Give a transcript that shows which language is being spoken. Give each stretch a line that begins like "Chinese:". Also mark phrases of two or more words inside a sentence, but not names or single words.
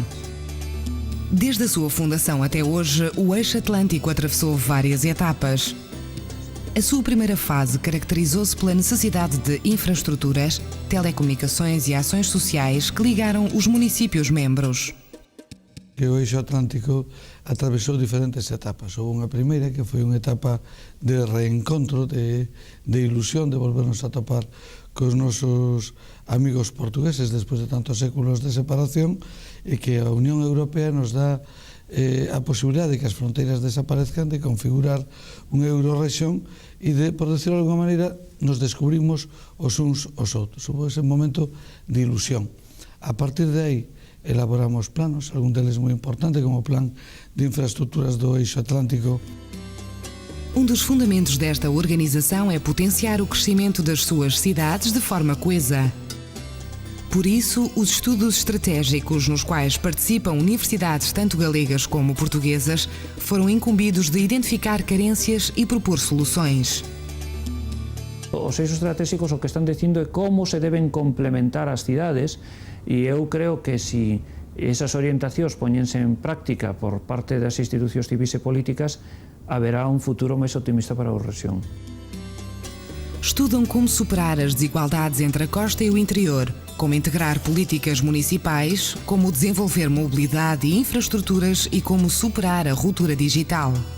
Portuguese: Desde a sua fundação até hoje, o Eixo Atlântico atravessou várias etapas. A sua primeira fase caracterizou-se pela necessidade de infraestruturas, telecomunicações e ações sociais que ligaram os municípios membros.
Galician: O Eixo Atlántico atravesou diferentes etapas. Houve unha primeira que foi unha etapa de reencontro, de ilusión, de volvernos a topar cos nosos amigos portugueses despois de tantos séculos de separación, e que a Unión Europea nos dá a posibilidade de que as fronteiras desaparezcan, de configurar unha Eurorrexión e de, por decirlo de alguma maneira, nos descubrimos os uns os outros. Houve ese momento de ilusión. A partir de aí, elaboramos planos, algún deles moi importante, como o plan de infraestructuras do Eixo Atlántico.
Portuguese: Um dos fundamentos desta organização é potenciar o crescimento das suas cidades de forma coesa. Por isso, os estudos estratégicos nos quais participam universidades tanto galegas como portuguesas foram incumbidos de identificar carências e propor soluções.
Galician: Os eixos estratégicos o que están dicindo é como se deben complementar as cidades, e eu creo que se esas orientacións poñense en práctica por parte das institucións civis e políticas, haberá un futuro máis optimista para a rexión.
Portuguese: Estudam como superar as desigualdades entre a costa e o interior, como integrar políticas municipais, como desenvolver mobilidade e infraestruturas e como superar a ruptura digital.